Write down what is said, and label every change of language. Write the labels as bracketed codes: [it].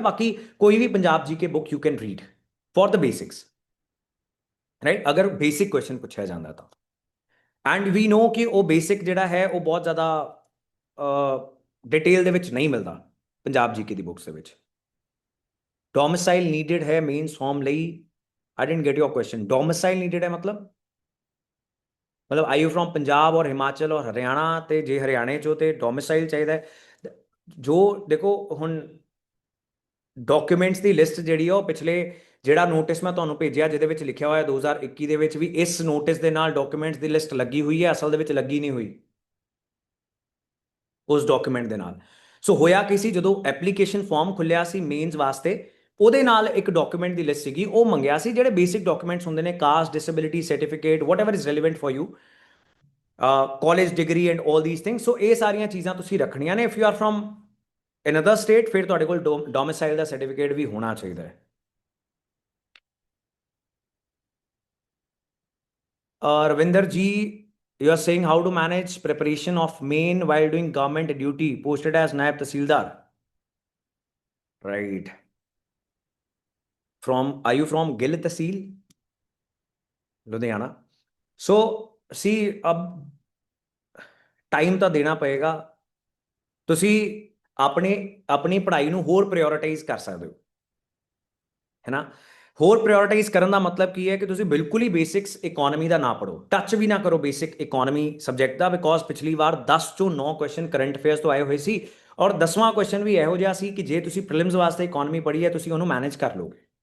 [pa] ਬਾਕੀ ਕੋਈ ਵੀ ਪੰਜਾਬ ਜੀ ਕੇ book [en] you can read for the basics, [pa] right, ਅਗਰ ਬੇਸਿਕ ਕੁਐਸਚਨ ਪੁੱਛਿਆ ਜਾਂਦਾ ਤਾਂ। [en] and we know [pa] ਕਿ ਉਹ ਬੇਸਿਕ ਜਿਹੜਾ ਹੈ ਉਹ ਬਹੁਤ ਜ਼ਿਆਦਾ ਡਿਟੇਲ ਦੇ ਵਿੱਚ ਨਹੀਂ ਮਿਲਦਾ ਪੰਜਾਬ ਜੀਕੇ ਦੀ ਬੁੱਕਸ ਦੇ ਵਿੱਚ। ਡੋਮਿਸਾਈਲ ਨੀਡਡ ਹੈ ਮੇਨਸ ਫਾਰਮ ਲਈ, [en] I didn't get your question. [pa] Domicile needed है मतलब [en] I you from Punjab और हिमाचल और हरियाणा, [pa] ਤੇ ਜੇ ਹਰਿਆਣੇ ਚੋਂ ਤੇ ਡੋਮਿਸਾਈਲ ਚਾਹੀਦਾ ਹੈ। ਜੋ ਦੇਖੋ ਹੁਣ ਡਾਕੂਮੈਂਟਸ ਦੀ ਲਿਸਟ ਜਿਹੜੀ ਆ ਉਹ ਪਿਛਲੇ, ਜਿਹੜਾ ਨੋਟਿਸ ਮੈਂ ਤੁਹਾਨੂੰ ਭੇਜਿਆ ਜਿਹਦੇ ਵਿੱਚ ਲਿਖਿਆ ਹੋਇਆ 2021 ਦੇ ਵਿੱਚ ਵੀ ਇਸ ਨੋਟਿਸ ਦੇ ਨਾਲ ਡਾਕੂਮੈਂਟਸ ਦੀ ਲਿਸਟ ਲੱਗੀ ਹੋਈ ਹੈ, ਅਸਲ ਦੇ ਵਿੱਚ ਲੱਗੀ ਨਹੀਂ ਹੋਈ ਉਸ ਡਾਕੂਮੈਂਟ ਦੇ ਨਾਲ। ਸੋ ਹੋਇਆ ਕੀ ਸੀ, ਜਦੋਂ ਐਪਲੀਕੇਸ਼ਨ ਫਾਰਮ ਖੁੱਲਿਆ ਸੀ ਮੇਨਸ ਵਾਸਤੇ, ਉਹਦੇ ਨਾਲ ਇੱਕ ਡਾਕੂਮੈਂਟ ਦੀ ਲਿਸਟ ਸੀਗੀ, ਉਹ ਮੰਗਿਆ ਸੀ ਜਿਹੜੇ ਬੇਸਿਕ ਡਾਕੂਮੈਂਟਸ ਹੁੰਦੇ ਨੇ, caste, disability certificate, [en] Whatever is relevant for you, college degree and all these things. [pa] ਸੋ ਇਹ ਸਾਰੀਆਂ ਚੀਜ਼ਾਂ ਤੁਸੀਂ ਰੱਖਣੀਆਂ ਨੇ। [en] if you are from another state, [pa] ਫਿਰ ਤੁਹਾਡੇ ਕੋਲ ਡੋਮਿਸਾਈਲ ਦਾ ਸਰਟੀਫਿਕੇਟ ਵੀ ਹੋਣਾ ਚਾਹੀਦਾ ਹੈ। [en] Ravinder ji, you are saying how to manage preparation of main while doing government duty posted as naib tahsildar, right? From, are you from Gill Tehsil, Ludhiana? [pa] सो सी, अब time ਤਾਂ ਦੇਣਾ ਪਏਗਾ। ਤੁਸੀਂ ਆਪਣੀ ਪੜ੍ਹਾਈ ਨੂੰ ਹੋਰ ਪ੍ਰਾਇੋਰਟਾਈਜ਼ ਕਰ ਸਕਦੇ ਹੋ, ਹੈ ਨਾ। ਹੋਰ ਪ੍ਰਾਇੋਰਟਾਈਜ਼ ਕਰਨ ਦਾ ਮਤਲਬ ਕੀ ਹੈ ਕਿ ਤੁਸੀਂ ਬਿਲਕੁਲ ਹੀ ਬੇਸਿਕਸ ਇਕੋਨਮੀ ਦਾ ਨਾ ਪੜੋ, ਟੱਚ ਵੀ ਨਾ ਕਰੋ basic economy subject ਦਾ, because ਪਿਛਲੀ ਵਾਰ 10 ਚੋਂ 9 ਕੁਐਸਚਨ ਕਰੰਟ ਅਫੇਅਰਸ ਤੋਂ ਆਏ ਹੋਏ ਸੀ, ਔਰ 10ਵਾਂ ਕੁਐਸਚਨ ਵੀ ਇਹੋ ਜਿਹਾ ਸੀ ਕਿ ਜੇ ਤੁਸੀਂ ਪ੍ਰੀਲਿਮਸ ਵਾਸਤੇ ਇਕੋਨਮੀ ਪੜ੍ਹੀ ਹੈ ਤੁਸੀਂ ਉਹਨੂੰ ਮੈਨੇਜ ਕਰ ਲੋਗੇ।